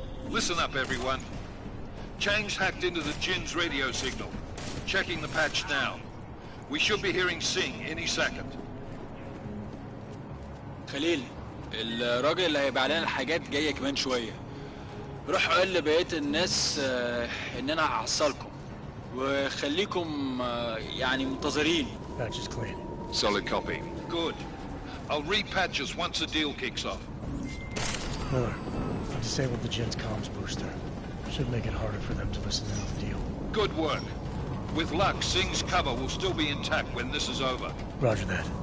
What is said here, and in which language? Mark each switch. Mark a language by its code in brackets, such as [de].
[en] Listen up, everyone. Chang's hacked into the Jin's radio signal. Checking the patch now. We should be hearing Singh any second. [ar] خليل، الراجل اللي هيبيع لنا الحاجات جاي كمان شوية. روح قول لبقية الناس إن أنا هحصلكم وخليكم يعني منتظرين. [en] Patch is clean. Solid copy. Good. I'll repatch us once the deal kicks off. Miller, I disabled the Jin's comms booster. Should make it harder for them to listen in on the deal. Good work. With luck, Singh's cover will still be intact when this is over. Roger that.